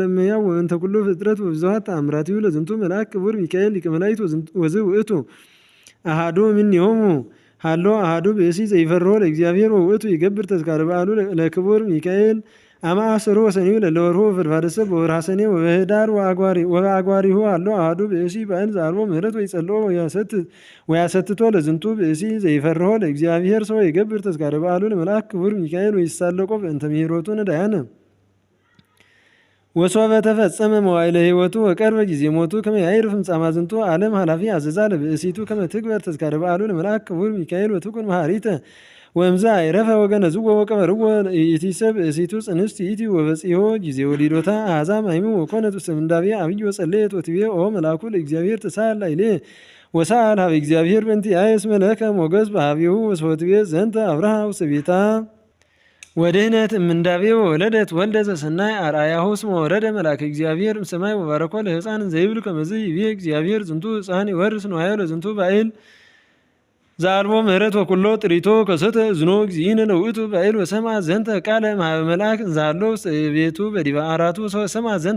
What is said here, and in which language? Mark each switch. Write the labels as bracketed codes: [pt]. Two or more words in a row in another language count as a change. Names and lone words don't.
[gez] እመሕያው ወበእንተ ኩሉ ፍጥረት ወብዙኃት ተአምራቲሁ ለዝንቱ መልአክ ክቡር ሚካኤል ሊቀ መላእክት ወዝውእቱ አሐዱ እምኔሆሙ ሀሎ አሐዱ ብእሲ ዘይፈርሆ ለእግዚአብሔር ወውእቱ ይገብር ተዝካረ በዓሉ ለክቡር ሚካኤል አማአስሩ ወሰኒዩ ለለወርሁ ፈድፋደሰ በወርሃ ሰኔ ወበኅዳር ወበአግባሪሁ አሎ አሐዱ ብእሲ ባዕል ዘአልቦ ምሕረት ወይጸልኦ ወያሰትቶ ለዝንቱ ብእሲ ዘይፈርሆ ለእግዚአብሔር ሰው ይገብር ተዝካረ በዓሉ ለመልአክ ክቡር ሚካኤል ወይሳለቆ በእንተ ምሕረቱ ነዳያነ ወሶበ ተፈጸመ መዋዕለ ሕይወቱ ወቀርበ ጊዜ ሞቱ ከመ ያዕርፍ እምጻማ ዝንቱ ዓለም ኃላፊ አዘዛ ለብእሲቱ ከመ ትግበር ተዝካረ በዓሉ ለመልአክ ክቡር ሚካኤል ወትኩን መሐሪተ ወእምዛ አይረፈ ወገነዝዎ ወቀበርዎ ኢቲሰ ብእሲቱ ጽንስት ይእቲ ወበጺሖ ጊዜ ወሊዶታ አሕዛ ማይሙ ወኮነት ውስተ ምንዳቤ አብይ ወጸለየት ወትቤ ኦ መልአኩ ለእግዚአብሔር ተሳል ላዕሌ ወሰአል ሀበ እግዚአብሔር በእንቲአየ እስመ ለከ ሞገስ በኀቤሁ ወሶትቤ ዘንተ አብርሃ ውስተ ቤታ ወድኅነት እምንዳቤ ወወለደት ወልደ ዘሰናይ አርአያሁ እስመ ወረደ መልአከ እግዚአብሔር እምሰማይ ወባረኮ ለሕፃን ዘይብል ከመዝ ይቤ እግዚአብሔር ዝንቱ ሕፃን ይወርስ ንዋዮ ለዝንቱ ባዕል ዘአልቦ ምሕረት ወኩሎ ጥሪቶ ከሰተ እዝኖ እግዚእነ ለውእቱ ባዕል ወሰምዐ ዘንተ ቃለ እምኀበ መልአክ እንዘ ውስተ ቤቱ በዲበ ዓራቱ ሰምዐ ዘንተ